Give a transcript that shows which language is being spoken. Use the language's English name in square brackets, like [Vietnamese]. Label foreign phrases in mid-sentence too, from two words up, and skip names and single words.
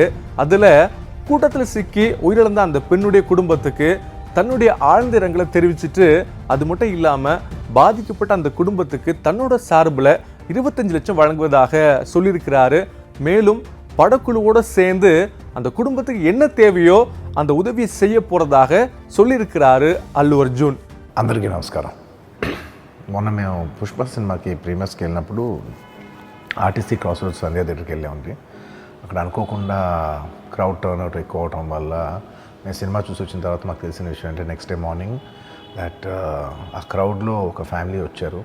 [Tamil] அதுல கூட்டத்துல சிக்கி உயிரிழந்த அந்த பெண்ணுடைய குடும்பத்துக்கு தன்னுடைய ஆழ்ந்த இரங்கலை தெரிவிச்சுட்டு, அது மட்டும் இல்லாம பாதிக்கப்பட்ட அந்த குடும்பத்துக்கு தன்னோட சார்பில் 25 லட்சம் வழங்குவதாக சொல்லியிருக்கிறாரு. மேலும் படக்குழுவோட சேர்ந்து அந்த குடும்பத்துக்கு என்ன தேவையோ அந்த உதவியை செய்ய போறதாக சொல்லியிருக்கிறாரு அல்லு అర్జున్. [Telugu] అందరికీ నమస్కారం. మొన్న మేము పుష్ప సినిమాకి ప్రీమియర్స్కి వెళ్ళినప్పుడు ఆర్టీసీ క్రాస్ రోడ్స్ సంధ్యా థియేటర్కి వెళ్ళామండి. అక్కడ అనుకోకుండా [English] crowd turn out [Telugu] ఎక్కువ అవడం వల్ల మేము సినిమా చూసి వచ్చిన తర్వాత మాకు తెలిసిన విషయం అంటే [English] next day morning that [Telugu] ఆ క్రౌడ్లో ఒక ఫ్యామిలీ వచ్చారు.